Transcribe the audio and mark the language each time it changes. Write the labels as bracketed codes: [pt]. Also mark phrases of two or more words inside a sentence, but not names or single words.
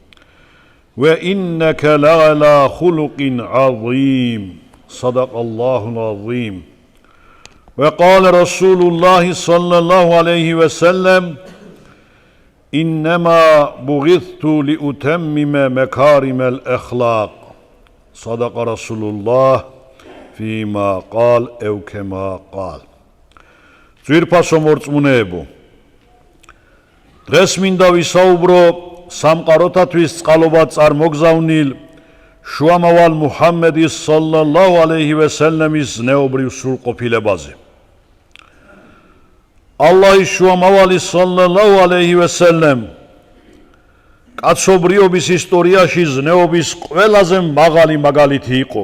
[ar] وإنك لعلى خلق عظيم صدق الله العظيم وقال رسول الله صلى الله عليه وسلم إنما بعثت لأتمم مكارم الأخلاق صدق رسول الله فيما قال أو كما قال [ka] ძვირფასო მორწმუნეებო დღეს მინდა ვისაუბრო სამყაროთათვის წყალობად წარმოგზავნილ შუამავალ მუჰამმედის [ar] صلى الله عليه وسلم [ka] ზნეობრივ სრულყოფილებაზე ალლაჰის შუამავალი [ar] صلى الله عليه وسلم [ka] კაცობრიობის ისტორიაში ზნეობის ყველაზე მაღალი მაგალითი იყო.